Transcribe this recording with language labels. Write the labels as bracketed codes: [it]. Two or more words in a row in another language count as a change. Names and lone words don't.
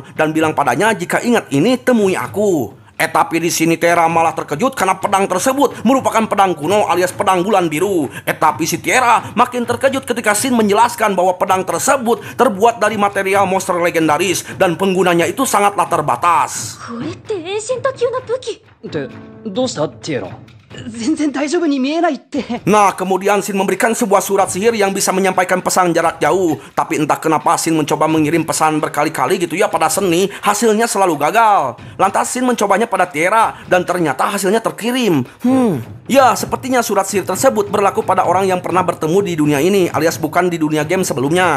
[id] Dan bilang padanya, jika ingat ini, temui aku. Tapi di sini Tiera malah terkejut karena pedang tersebut merupakan pedang kuno alias pedang bulan biru. Tapi si Tiera makin terkejut ketika Shin menjelaskan bahwa pedang tersebut terbuat dari material monster legendaris dan penggunanya itu sangatlah terbatas. [ja] これって遠心多級の武器。ってどうしたティエラ？全然大丈夫に見えないって。 [id] Nah, kemudian Shin memberikan sebuah surat sihir yang bisa menyampaikan pesan jarak jauh. Tapi entah kenapa Shin mencoba mengirim pesan berkali-kali gitu ya pada Seni, hasilnya selalu gagal. Lantas Shin mencobanya pada Tiara dan ternyata hasilnya terkirim. Ya, sepertinya surat sihir tersebut berlaku pada orang yang pernah bertemu di dunia ini, alias bukan di dunia game sebelumnya.